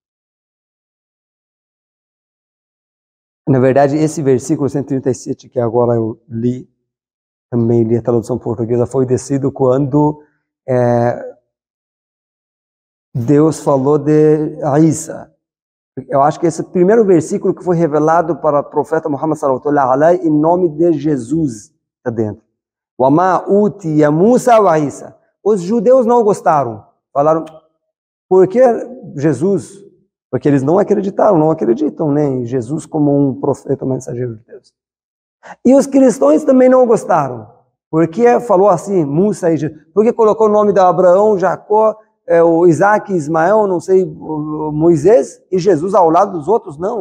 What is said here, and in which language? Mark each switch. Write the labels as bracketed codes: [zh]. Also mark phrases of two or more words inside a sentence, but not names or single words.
[pt] Na verdade, esse versículo 137 que agora eu li, também li a tradução portuguesa, foi descido quando Deus falou de Isa. Eu acho que esse primeiro versículo que foi revelado para o profeta Muhammad [ar] صلى الله عليه وسلم, [pt] em nome de Jesus, está dentro. [ar] وَمَا أُوتِيَ مُوسَى وَعِيسَى. [pt] Os judeus não gostaram. Falaram, por que Jesus? Porque eles não acreditam, né, em Jesus como um profeta, um mensageiro de Deus. E os cristãos também não gostaram. Porque falou assim, Musa e Jesus. Porque colocou o nome de Abraão, Jacó, o Isaac, Ismael, não sei, Moisés, e Jesus ao lado dos outros, não.